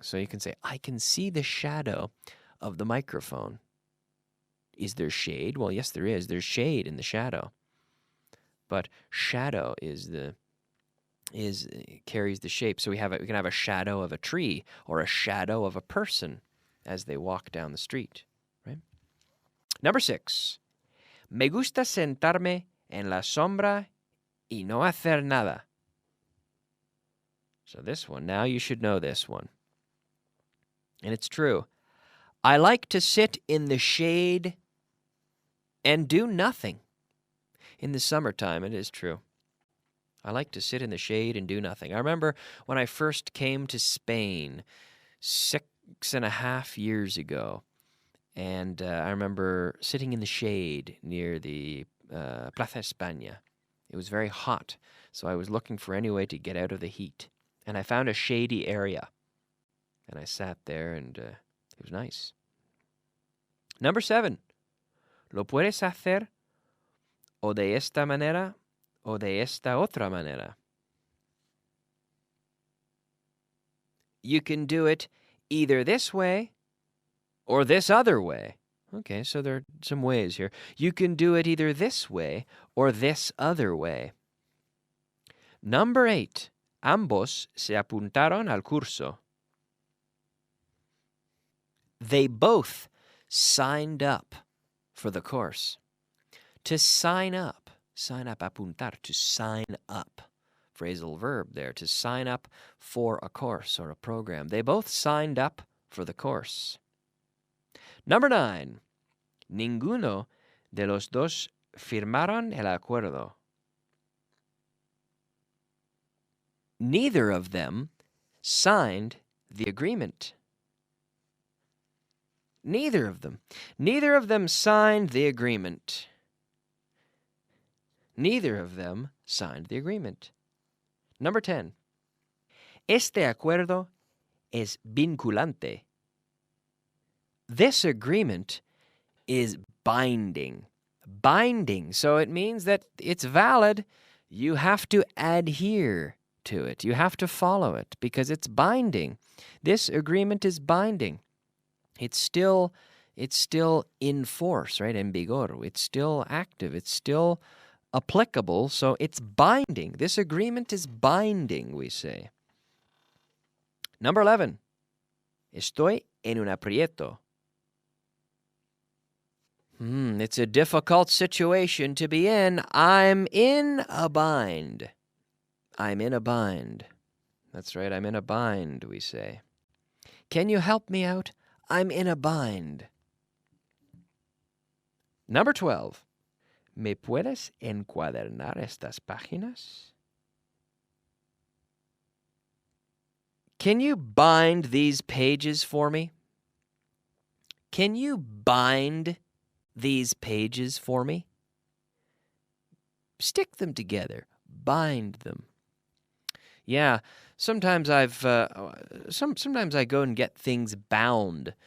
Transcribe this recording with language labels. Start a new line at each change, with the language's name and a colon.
English: So you can say, I can see the shadow of the microphone. Is there shade? Well, yes, there is. There's shade in the shadow. But shadow carries the shape. So we can have a shadow of a tree or a shadow of a person as they walk down the street. Right? Number 6.
Spanish: Me gusta sentarme en la sombra y no hacer nada.
English: So this one, now you should know this one. And it's true. I like to sit in the shade and do nothing. In the summertime, it is true. I like to sit in the shade and do nothing. I remember when I first came to Spain 6.5 years ago, and I remember sitting in the shade near the Plaza España. It was very hot, so I was looking for any way to get out of the heat. And I found a shady area, and I sat there, and it was nice. Number 7.
Spanish: Lo puedes hacer o de esta manera o de esta otra manera.
English: You can do it either this way or this other way. Okay, so there are some ways here. You can do it either this way or this other way. Number 8.
Spanish: Ambos se apuntaron al curso.
English: They both signed up for the course. To sign up, apuntar, to sign up. Phrasal verb there, to sign up for a course or a program. They both signed up for the course. Number 9.
Spanish: Ninguno de los dos firmaron el acuerdo.
English: Neither of them signed the agreement. Neither of them signed the agreement. Neither of them signed the agreement. Number 10.
Spanish: Este acuerdo es vinculante.
English: This agreement is binding. binding. So it means that it's valid. You have to adhere to it. You have to follow it because it's binding. This agreement is binding. It's still in force, right?
Spanish: En vigor.
English: It's still active. It's still applicable. So it's binding. This agreement is binding, we say. Number 11.
Spanish: Estoy en un aprieto.
English: It's a difficult situation to be in. I'm in a bind. I'm in a bind. That's right, I'm in a bind, we say. Can you help me out? I'm in a bind. Number 12.
Spanish: ¿Me puedes encuadernar estas páginas?
English: Can you bind these pages for me? Can you bind these pages for me? Stick them together. Bind them. Yeah, sometimes sometimes I go and get things bound.